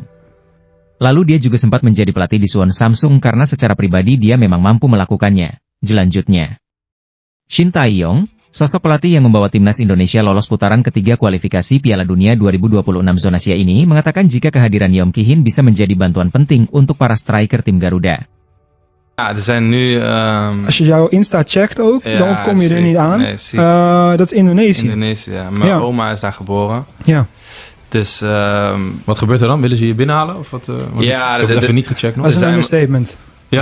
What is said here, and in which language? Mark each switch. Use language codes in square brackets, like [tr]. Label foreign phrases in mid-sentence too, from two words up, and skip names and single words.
[id] Lalu dia juga sempat menjadi pelatih di Suwon Samsung karena secara pribadi dia memang mampu melakukannya, jelanjutnya. Shin Tae-yong, sosok pelatih yang membawa Timnas Indonesia lolos putaran ketiga kualifikasi Piala Dunia 2026 zona Asia ini mengatakan jika kehadiran Yeom Ki-hun bisa menjadi bantuan penting untuk para striker tim Garuda. [nl] Ja, er zijn nu... Als je jouw Insta checkt ook, Ja, dan kom je er ziek. niet aan. Nee, ziek. Dat is Indonesië. Indonesië, ja. Mijn Ja. oma is daar geboren. Ja. Dus Wat gebeurt er dan? Willen ze je binnenhalen? Of wat, Ja, ik heb het even niet gecheckt nog. Dat is een zijn- understatement. Ja?